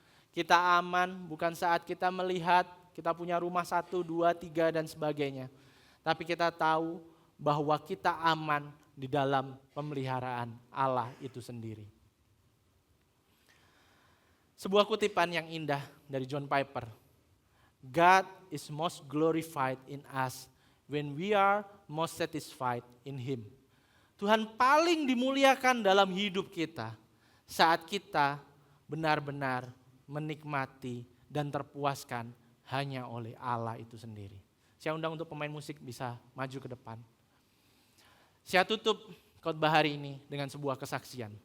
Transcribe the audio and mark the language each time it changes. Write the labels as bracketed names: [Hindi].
[Indonesian] Kita aman bukan saat kita melihat kita punya rumah 1, 2, 3 dan sebagainya. Tapi kita tahu bahwa kita aman di dalam pemeliharaan Allah itu sendiri. Sebuah kutipan yang indah dari John Piper. [English] God is most glorified in us when we are most satisfied in Him. [Indonesian] Tuhan paling dimuliakan dalam hidup kita saat kita benar-benar menikmati dan terpuaskan hanya oleh Allah itu sendiri. Saya undang untuk pemain musik bisa maju ke depan. Saya tutup khotbah hari ini dengan sebuah kesaksian.